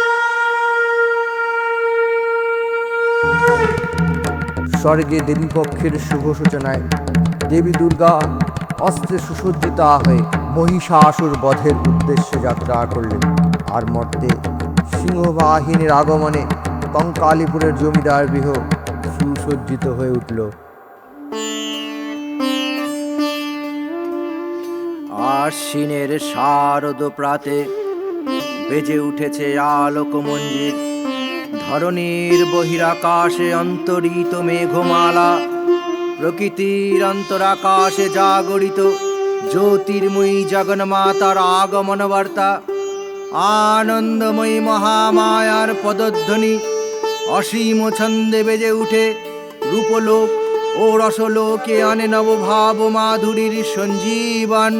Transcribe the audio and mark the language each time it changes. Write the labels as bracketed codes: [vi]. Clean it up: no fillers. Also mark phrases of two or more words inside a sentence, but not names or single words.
[bn] স্বর্গে দেবী পক্ষের শুভ সূচনায় দেবী দুর্গা অস্ত্রে সুসজ্জিতা হয়ে মহিষাসুর বধের উদ্দেশ্যে যাত্রা করলেন আর মর্তে সিংহবাহিনীর আগমনে কঙ্কালীপুরের জমিদার গৃহ সুসজ্জিত হয়ে উঠল। আশ্বিনের শারদ প্রাতে বেজে উঠেছে আলোক মঞ্জীর ধরণীর বহিরাকাশে অন্তরিত মেঘমালা প্রকৃতির অন্তরাকাশে জাগরিত জ্যোতির্ময়ী জগন্মাতার আগমন বার্তা আনন্দময়ী মহামায়ার পদধ্বনি অসীম ছন্দে বেজে উঠে রূপলোক ও রসলোকে আনে নবভাব মাধুরীর সঞ্জীবন।